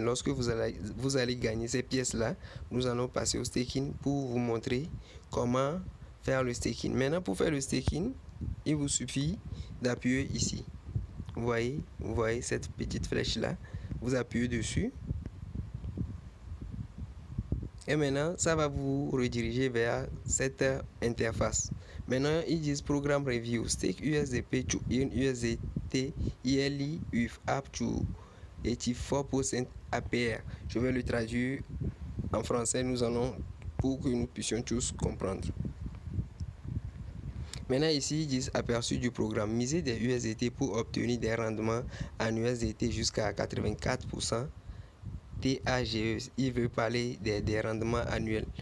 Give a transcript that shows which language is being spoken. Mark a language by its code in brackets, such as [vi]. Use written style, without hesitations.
[fr] Lorsque vous allez gagner ces pièces-là, nous allons passer au staking pour vous montrer comment faire le staking. Maintenant, pour faire le staking, il vous suffit d'appuyer ici. Vous voyez cette petite flèche-là. Vous appuyez dessus. Et maintenant, ça va vous rediriger vers cette interface. Maintenant, ils disent [en] Program Review, Stake USDP to earn USDT yearly with up to 84% APR. [fr] Je vais le traduire en français, nous allons pour que nous puissions tous comprendre. Maintenant ici, ils disent aperçu du programme. Miser des USDT pour obtenir des rendements en USDT jusqu'à 84%. TAGE, il veut parler des rendements annuels.